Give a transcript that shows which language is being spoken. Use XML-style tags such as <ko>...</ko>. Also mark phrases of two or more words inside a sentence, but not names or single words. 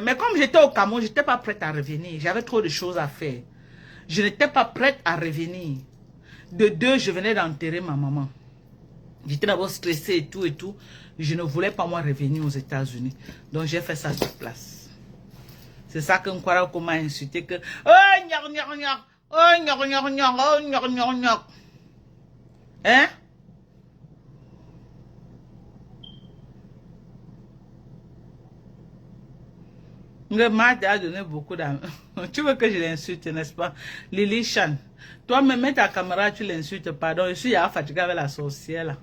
<fr>Mais comme j'étais au Cameroun, je n'étais pas prête à revenir. J'avais trop de choses à faire. Je n'étais pas prête à revenir. De deux, je venais d'enterrer ma maman. J'étais d'abord stressée et tout et tout. Je ne voulais pas moi revenir aux États-Unis. Donc j'ai fait ça sur place. C'est ça que Nkwara m'a insulté que oh gnar gnar gnar, oh gnar gnar gnar, oh gnar gnar gnar. Hein? Le Mad a donné beaucoup d'amour. Tu veux que je l'insulte, n'est-ce pas? Lily Chan. Toi-même, mets ta caméra, tu l'insultes, pardon. Je suis fatiguée avec la sorcière, là.</fr>